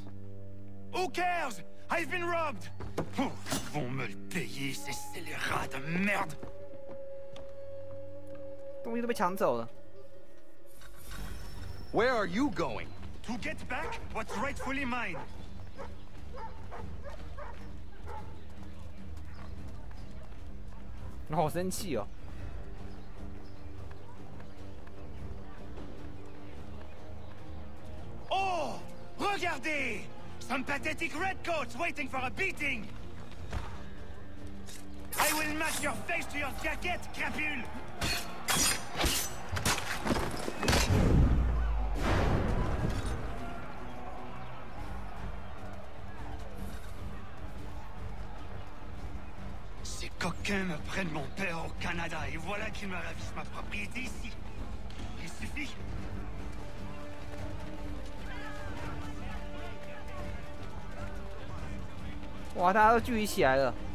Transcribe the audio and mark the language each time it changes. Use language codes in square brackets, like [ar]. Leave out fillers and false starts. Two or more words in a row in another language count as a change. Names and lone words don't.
[en] Who cares? I've been robbed! [fr] Oh, ils vont me le payer, ces scélérats de merde! [zh] 东西都被抢走了。 [en] Where are you going? To get back what's rightfully mine. [zh] 我好生气哦。 Oh! [fr] Regardez! [en] Some pathetic redcoats waiting for a beating! I will match your face to your jacket, [fr] crapule! Ces coquins me prennent mon père au Canada et voilà qu'ils me ravissent ma propriété ici. Il suffit. [zh] 哇，大家都聚集起来了。